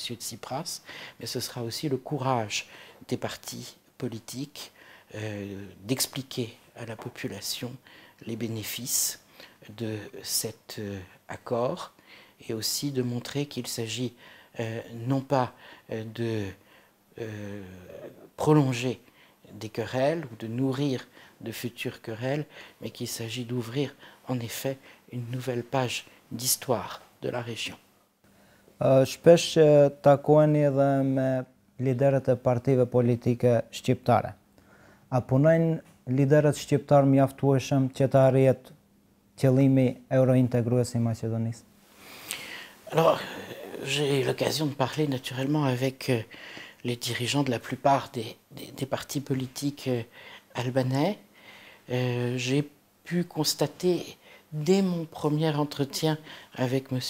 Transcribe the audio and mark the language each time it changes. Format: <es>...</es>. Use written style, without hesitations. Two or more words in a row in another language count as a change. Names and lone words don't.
<fr>Tsipras, mais ce sera aussi le courage des partis politiques d'expliquer à la population les bénéfices de cet accord et aussi de montrer qu'il s'agit non pas de prolonger des querelles ou de nourrir de futures querelles, mais qu'il s'agit d'ouvrir en effet une nouvelle page d'histoire de la région.</fr> <sq>Shpesh takoheni edhe me liderët e partive politike shqiptare. A punojnë liderët shqiptar mjaftueshëm që të arrihet qëllimi eurointegrues i Maqedonisë?</sq> <fr>Alors, j'ai eu l'occasion de parler naturellement avec les dirigeants de la plupart des partis politiques albanais. J'ai pu constater dès mon premier entretien avec M.</fr>